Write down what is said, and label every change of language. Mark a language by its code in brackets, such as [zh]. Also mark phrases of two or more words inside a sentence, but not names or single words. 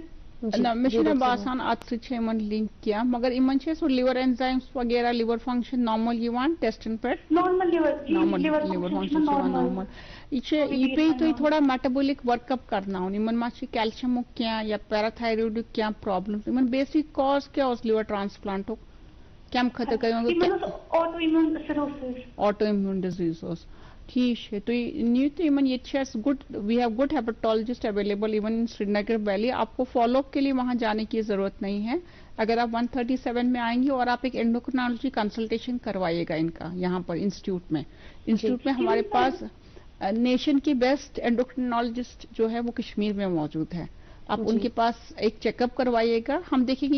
[ks] نہ مےٚ چھُنہٕ باسان اَتھ سۭتۍ چھِ یِمن لِنک کینٛہہ مگر یِمن چھِ سُہ [en] liver enzymes [ks] وغیرہ [en] liver function [ks] نارمل یِوان ٹیسٹن پٮ۪ٹھ [en] liver function [ks] چھِ یِوان نارمل یہِ پیٚیہِ تۄہہِ تھوڑا [en] metabolic work up [ks] کرناوُن یِمن ما چھِ کیلشیمُک کینٛہہ یا پیراتھایرویڈُک کینٛہہ پرابلم یِمن [en] basic cause [ks] کیٛاہ اوس لِور ٹرانسپلانٹُک کَمہِ خٲطرٕ [en] auto immune disease [ks] اوس ٹھیٖک چھُ تُہۍ نِیِو تہٕ یِمن ییٚتہِ چھِ اَسہِ [en] we have good hepatologist available even in Srinagar [ur] ویلی آپ کو [en] follow up [ur] کے لیے وہاں جانے کی ضرورت نہیں ہے اگر آپ 137 میں آئیں گے اور آپ ایک [en] endocrinology consultation [ur] کروائیے گا ان کا یہاں پر انسٹیٹیوٹ میں ہمارے پاس نیشن کی بیسٹ اینڈوکرینالوجسٹ جو ہے وہ کشمیر میں موجود ہے آپ ان کے پاس ایک [en] check up [ur] کروائیے گا ہم دیکھیں گے